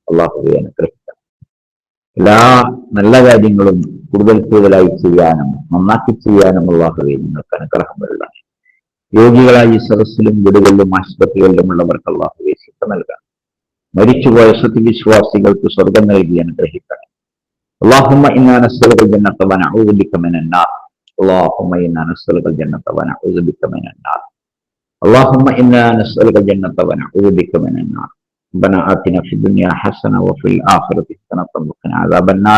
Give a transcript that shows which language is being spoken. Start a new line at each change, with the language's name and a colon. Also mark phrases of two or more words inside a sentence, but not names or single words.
Malayalam: അള്ളാഹുവെ അനുഗ്രഹിക്കണം, എല്ലാ നല്ല കാര്യങ്ങളും കൂടുതലായി ചെയ്യാനും നന്നാക്കി ചെയ്യാനും അള്ളാഹുവെ നിങ്ങൾക്ക് അനുഗ്രഹം വരണം. രോഗികളായി സദസ്സിലും വീടുകളിലും ആശുപത്രികളിലുമുള്ളവർക്ക് അള്ളാഹുവെ ശിഫ നൽകാം. മരിച്ചുപോയ സത്യവിശ്വാസികൾക്ക് സ്വർഗം നൽകി അനുഗ്രഹിക്കണം.
Arabic: اللهم إنا نسألك الجنة ونعوذ بك من النار. اللهم إنا نسألك الجنة ونعوذ بك من النار. اللهم إنا نسألك الجنة ونعوذ بك من النار. ربنا آتنا في الدنيا حسنة وفي الآخرة حسنة وقنا عذاب النار.